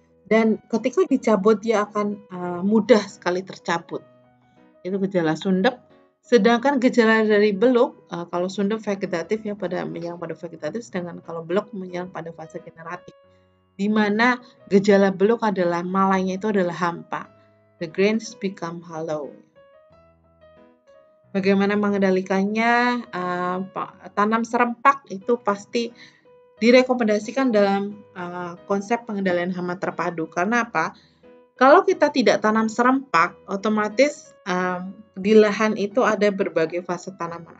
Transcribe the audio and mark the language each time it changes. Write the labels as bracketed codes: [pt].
[id] Dan ketika dicabut dia akan mudah sekali tercabut. Itu gejala sundep. Sedangkan gejala dari beluk, kalau sundep vegetatif ya menyerang pada vegetatif, sedangkan kalau beluk menyerang pada fase generatif. Di mana gejala beluk adalah malainya itu adalah hampa. [en] The grains become hollow. [id] Bagaimana mengendalikannya? Tanam serempak itu pasti direkomendasikan dalam konsep pengendalian hama terpadu. Karena apa? Kalau kita tidak tanam serempak, otomatis di lahan itu ada berbagai fase tanaman.